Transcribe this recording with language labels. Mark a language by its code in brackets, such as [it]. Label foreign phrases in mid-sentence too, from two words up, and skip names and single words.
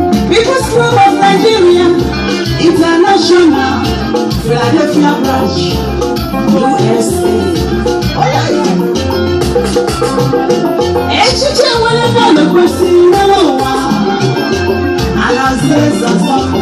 [en] People's Club of Nigeria International, Philadelphia Branch, U S A. [ig] Echiche nwere mmadụ kwesịrị nwere ụwa. A na-azụ eze azụ.